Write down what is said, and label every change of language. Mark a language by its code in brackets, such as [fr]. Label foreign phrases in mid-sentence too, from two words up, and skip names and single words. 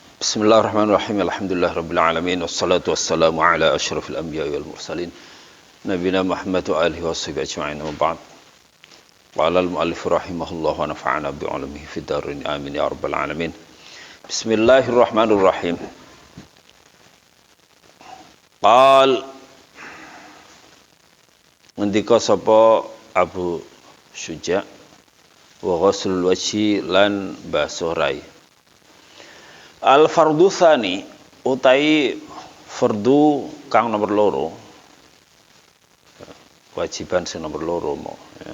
[ar] بسم الله الرحمن الرحيم. الحمد لله رب العالمين والصلاة والسلام على أشرف الأنبياء والمرسلين نبينا محمد وآله وصحبه أجمعين وبعد. قال المؤلف رحمه الله ونفعنا بعلومه في الدارين آمين يا رب العالمين. Bismillahirrahmanirrahim. [jv] Qal ngendika sapa Abu Syuja [ar] وغسل الوجه [jv] lan basuh rai. [ar] الفرض الثاني [jv] utai fardu kang nomor loro, kewajiban sing nomor loro mo ya.